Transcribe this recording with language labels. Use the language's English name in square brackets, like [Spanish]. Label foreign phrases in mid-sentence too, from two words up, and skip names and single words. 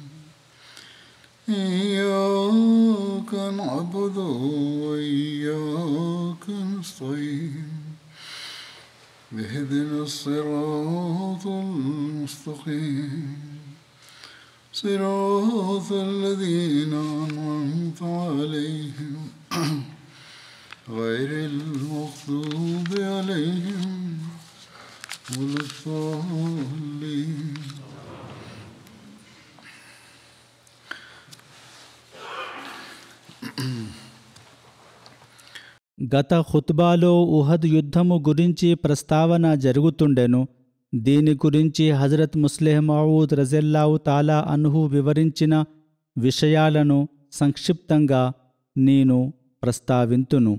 [Arabic] إياك نعبد وإياك نستعين اهدنا الصراط المستقيم صراط الذين أنعمت عليهم غير المغضوب عليهم ولا الضالين. [Telugu] గత ఖుత్బాలో ఉహద్ యుద్ధము గురించి ప్రస్తావన జరుగుతుండెను. దీని గురించి హజరత్ ముస్లిహ్ మౌద్ [Arabic] رضي الله تعالى عنه [Telugu] వివరించిన విషయాలను సంక్షిప్తంగా నేను ప్రస్తావింతును.